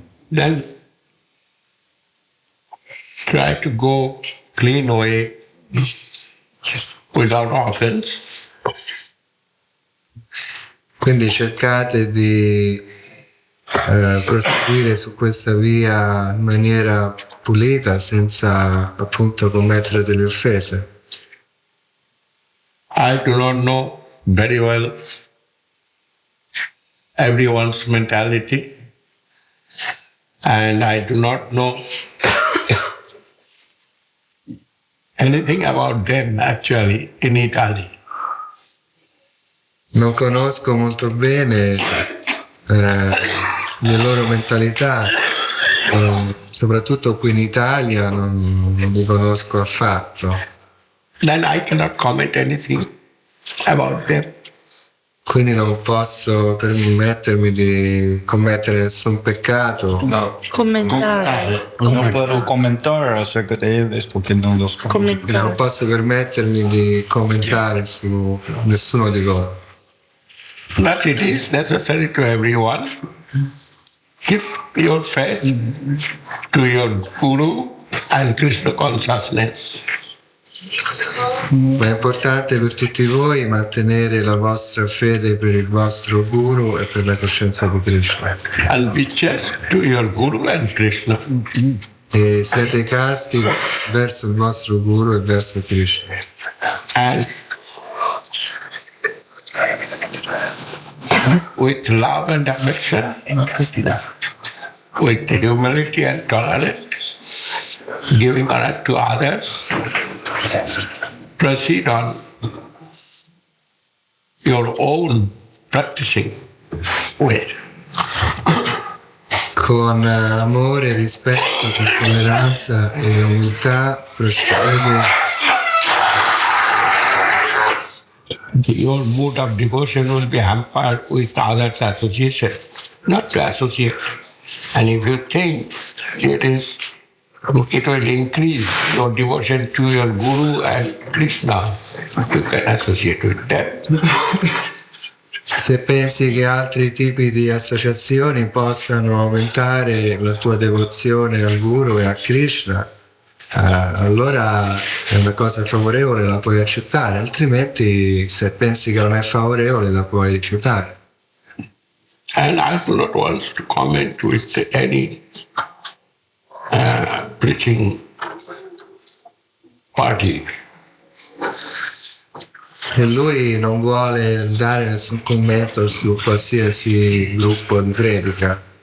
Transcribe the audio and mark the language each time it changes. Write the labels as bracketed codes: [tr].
[en] Then try to go clean away without offense. [it] Quindi cercate di proseguire su questa via in maniera pulita, senza appunto commettere delle offese. [en] I do not know very well everyone's mentality, and I do not know anything about them actually in Italy. [it] Non conosco molto bene le loro mentalità, soprattutto qui in Italia non li conosco affatto. [en] Then I cannot comment anything about them. [it] Quindi non posso permettermi di commettere nessun peccato. No. Commentare. [es] Non puedo comentar acerca de ellos porque no los conozco. [it] Non posso permettermi di commentare su nessuno di loro. [en] But it is necessary to everyone. Give your faith to your Guru and Krishna consciousness. [it] Ma è importante per tutti voi mantenere la vostra fede per il vostro Guru e per la coscienza di Krishna. [en] And be chaste to your Guru and Krishna. [it] E siete casti verso il vostro Guru e verso Krishna. [en] And with love and affection, with humility and tolerance, giving honor to others, proceed on your own practicing way. [it] Con amore, rispetto, tolleranza e umiltà procedete. [en] Your mood of devotion will be hampered with others' association, not to associate. And if you think it will increase your devotion to your Guru and Krishna, you can associate with them. [it] Se pensi che altri tipi di associazioni possano aumentare la tua devozione al Guru e a Krishna, allora è una cosa favorevole, la puoi accettare, altrimenti se pensi che non è favorevole la puoi rifiutare. [en] And I do not want to comment with any preaching party. [it] E lui non vuole dare nessun commento su qualsiasi gruppo di predica.